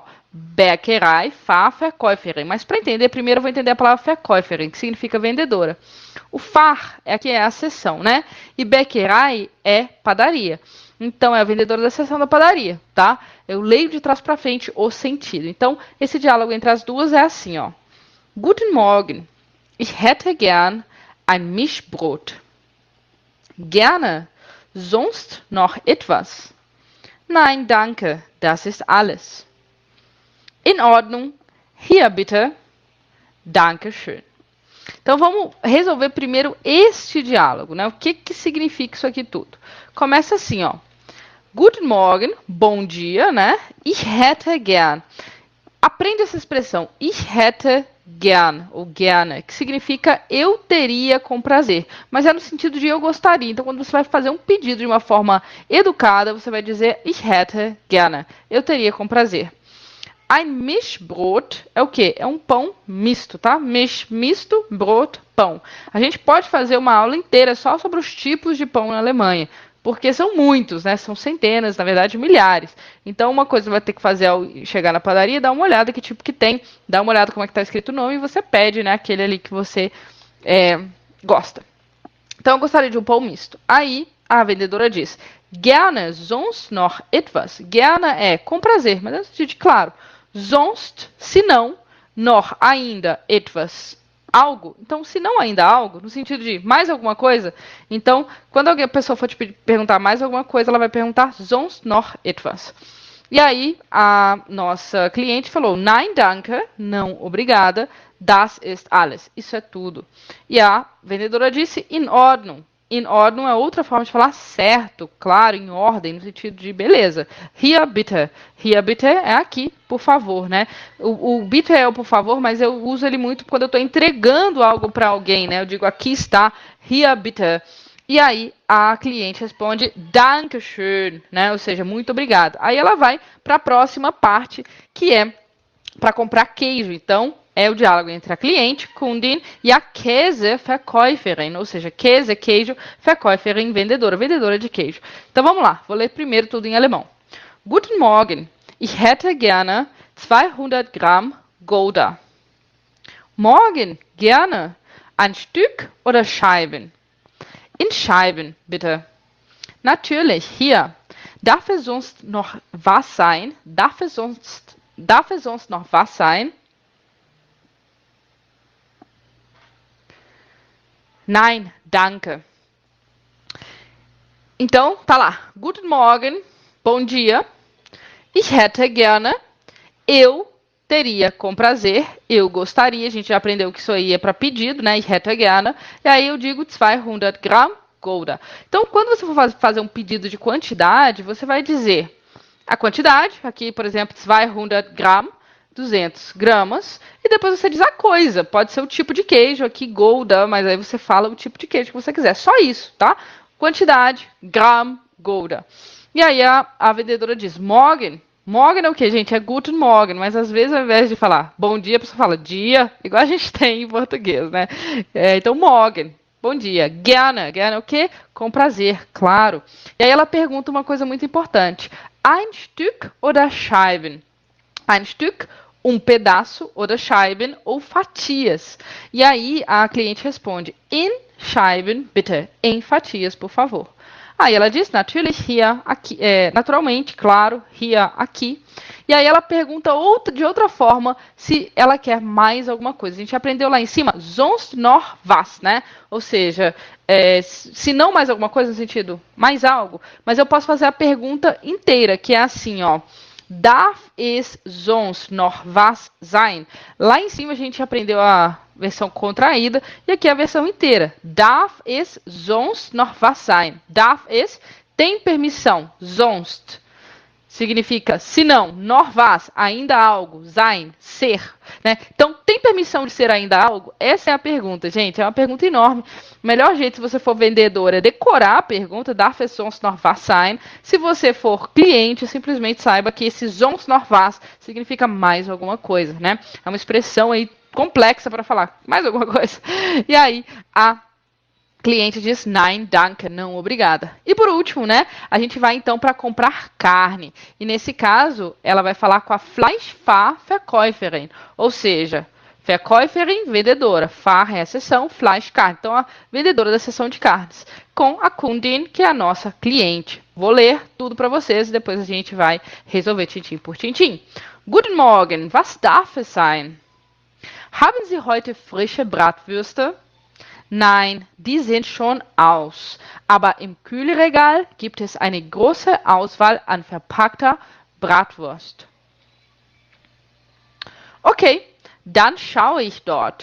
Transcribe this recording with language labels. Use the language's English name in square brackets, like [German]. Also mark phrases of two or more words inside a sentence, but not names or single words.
[German] Bäckerei Fachverkäuferin. [Portuguese] Mas para entender, primeiro eu vou entender a palavra Verkäuferin, que significa vendedora. O Fach aqui é a seção, né? E Bäckerei é padaria. Então, é a vendedora da seção da padaria, tá? Eu leio de trás para frente o sentido. Então, esse diálogo entre as duas é assim, ó. [German] Guten Morgen. Ich hätte gern ein Mischbrot. Gerne. Sonst noch etwas? Nein, danke. Das ist alles. In Ordnung. Hier bitte. Dankeschön. [Portuguese] Então, vamos resolver primeiro este diálogo, né? O que significa isso aqui tudo? Começa assim, ó. [German] Guten Morgen, [Portuguese] bom dia, né? [German] Ich hätte gern. [Portuguese] Aprende essa expressão. [German] Ich hätte gern, ou gerne, [Portuguese] que significa eu teria com prazer. Mas é no sentido de eu gostaria. Então, quando você vai fazer um pedido de uma forma educada, você vai dizer [German] Ich hätte gerne. [Portuguese] Eu teria com prazer. [German] Ein Mischbrot [Portuguese] é o quê? É um pão misto, tá? Misto, brot, pão. A gente pode fazer uma aula inteira só sobre os tipos de pão na Alemanha. Porque são muitos, né? São centenas, na verdade, milhares. Então, uma coisa você vai ter que fazer ao chegar na padaria, dar uma olhada que tipo que tem, dá uma olhada como é que está escrito o nome e você pede, né? Aquele ali que você gosta. Então, eu gostaria de um pão misto. Aí, a vendedora diz, [German] gerne, sonst noch etwas. [Portuguese] Gerne é com prazer, mas é de claro. Sonst, se não, noch, ainda, etwas, algo. Então, se não ainda algo, no sentido de mais alguma coisa, então, quando a pessoa for te perguntar mais alguma coisa, ela vai perguntar [German] sonst noch etwas. [Portuguese] E aí, a nossa cliente falou, [German] nein, danke, [Portuguese] não, obrigada, [German] das ist alles. [Portuguese] Isso é tudo. E a vendedora disse, [German] in Ordnung. In Ordnung [Portuguese] é outra forma de falar certo, claro, em ordem, no sentido de beleza. [German] Hier bitte. Hier bitte [Portuguese] é aqui, por favor, né? O bitte é o por favor, mas eu uso ele muito quando eu estou entregando algo para alguém, né? Eu digo aqui está, [German] hier bitte. [Portuguese] E aí a cliente responde Dankeschön, né? Ou seja, muito obrigado. Aí ela vai para a próxima parte, que é para comprar queijo. Então, é o diálogo entre a cliente, Kundin, e a Käseverkäuferin, ou seja, Käse, queijo, Verkäuferin, vendedora, vendedora de queijo. Então, vamos lá. Vou ler primeiro tudo em alemão. [German] Guten Morgen. Ich hätte gerne 200 Gramm Gouda. Morgen, gerne. Ein Stück oder Scheiben? In Scheiben, bitte. Natürlich, hier. Darf es sonst noch was sein? Darf es sonst noch was sein? Nein, danke. [Portuguese] Então, tá lá. [German] Guten Morgen, [Portuguese] bom dia. [German] Ich hätte gerne, [Portuguese] eu teria com prazer, eu gostaria, a gente já aprendeu que isso aí é para pedido, né? [German] Ich hätte gerne. [Portuguese] E aí eu digo 200 Gramm Gouda. Então, quando você for fazer um pedido de quantidade, você vai dizer a quantidade, aqui, por exemplo, 200 Gramm, 200 gramas, e depois você diz a coisa. Pode ser o tipo de queijo, aqui Gouda, mas aí você fala o tipo de queijo que você quiser. Só isso, tá? Quantidade, Gramm, Gouda. E aí a vendedora diz, Morgen. Morgen é o que, gente? É [German] Guten Morgen, [Portuguese] mas às vezes ao invés de falar bom dia, a pessoa fala dia, igual a gente tem em português, né? Então, Morgen. Bom dia. Gerne. Gerne é o quê? Com prazer, claro. E aí ela pergunta uma coisa muito importante. [German] Ein Stück oder Scheiben? Ein Stück, [Portuguese] um pedaço, [German] oder Scheiben, [Portuguese] ou fatias. E aí a cliente responde, [German] in Scheiben, bitte. [Portuguese] Em fatias, por favor. Aí ela diz, [German] natürlich, hier, [Portuguese] aqui, naturalmente, claro, hier, aqui. E aí ela pergunta de outra forma se ela quer mais alguma coisa. A gente aprendeu lá em cima, [German] sonst noch was, [Portuguese] né? Ou seja, se não mais alguma coisa, no sentido, mais algo. Mas eu posso fazer a pergunta inteira, que é assim, ó. [German] Darf es sonst noch was sein? [Portuguese] Lá em cima a gente aprendeu a versão contraída e aqui a versão inteira. [German] Darf es sonst noch was sein? Darf es [Portuguese] tem permissão. Sonst significa se não, [German] noch was, [Portuguese] ainda algo, sein, ser, né? Então, tem permissão de ser ainda algo? Essa é a pergunta, gente, é uma pergunta enorme. O melhor jeito, se você for vendedor, é decorar a pergunta, [German] darf es sonst noch was sein. [Portuguese] Se você for cliente, simplesmente saiba que esse [German] sonst noch was [Portuguese] significa mais alguma coisa, né? É uma expressão aí complexa para falar mais alguma coisa. E aí, a cliente diz [German] nein, danke, [Portuguese] não, obrigada. E por último, né, a gente vai então para comprar carne. E nesse caso, ela vai falar com a Fleischverkäuferin, ou seja, Verkäuferin, vendedora, Fahr é a seção, Fleisch, carne. Então, a vendedora da seção de carnes, com a Kundin, que é a nossa cliente. Vou ler tudo para vocês e depois a gente vai resolver tintim por tintim. [German] Guten Morgen, was darf es sein? Haben Sie heute frische Bratwürste? Nein, die sind schon aus. Aber im Kühlregal gibt es eine große Auswahl an verpackter Bratwurst. Okay, dann schaue ich dort.